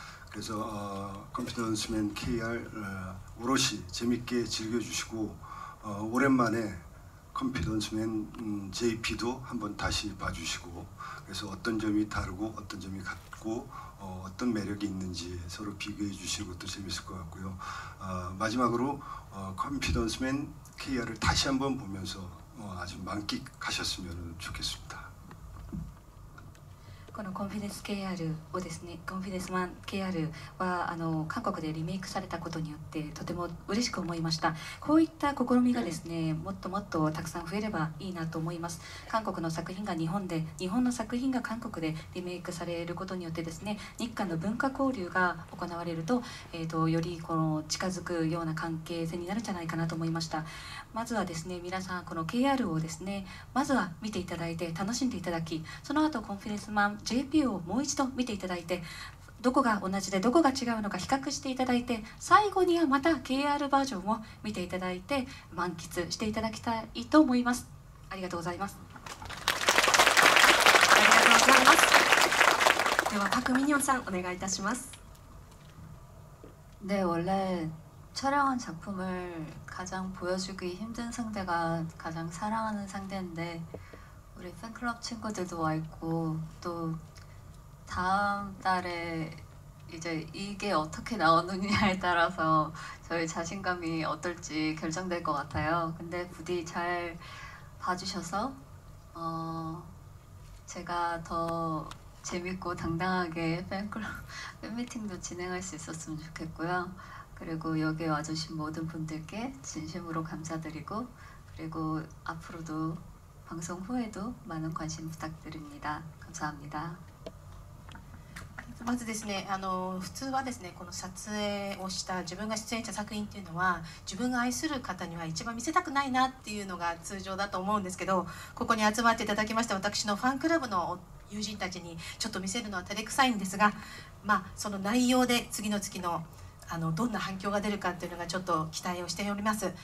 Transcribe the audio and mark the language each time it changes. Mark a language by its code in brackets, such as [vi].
[ko] 그래서 컨피던스맨 KR 오롯이 재밌게 즐겨주시고 오랜만에 컨피던스맨 JP도 한번 다시 봐주시고 그래서 어떤 점이 다르고 어떤 점이 같고 어떤 매력이 있는지 서로 비교해 주시는 것도 재밌을 것 같고요. 마지막으로 컨피던스맨 KR을 다시 한번 보면서 아주 만끽하셨으면 좋겠습니다. [ja] このコンフィデンス KR をですね、コンフィデンスマン KR は韓国でリメイクされたことによってとても嬉しく思いました。こういった試みがですね、もっともっとたくさん増えればいいなと思います。韓国の作品が日本で、日本の作品が韓国でリメイクされることによってですね、日韓の文化交流が行われると、よりこの近づくような関係性になるんじゃないかなと思いました。まずはですね、皆さんこの KR をですね、まずは見ていただいて楽しんでいただき、その後コンフィデンスマン JP をもう一度見ていただいて、どこが同じでどこが違うのか比較していただいて、最後にはまた KR バージョンを見ていただいて満喫していただきたいと思います。ありがとうございます。ありがとうございます。ではパク・ミニョンさんお願いいたします。 [ko] 네, 원래 촬영한 작품을 가장 보여주기 힘든 상대가 가장 사랑하는 상대인데 우리 팬클럽 친구들도 와 있고 또 다음 달에 이제 이게 어떻게 나오느냐에 따라서 저희 자신감이 어떨지 결정될 것 같아요. 근데 부디 잘 봐주셔서 제가 더 재밌고 당당하게 팬클럽 팬미팅도 진행할 수 있었으면 좋겠고요. 그리고 여기 와주신 모든 분들께 진심으로 감사드리고 그리고 앞으로도 방송 후에도 많은 관심 부탁드립니다. 감사합니다. [ja] まずですね、普通はですね、この撮影をした自分が出演した作品っていうのは自分が愛する方には一番見せたくないなっていうのが通常だと思うんですけど、ここに集まっていただきました私のファンクラブの友人たちにちょっと見せるのは照れくさいんですが、その内容で次の月のどんな反響が出るかっていうのがちょっと期待をしております。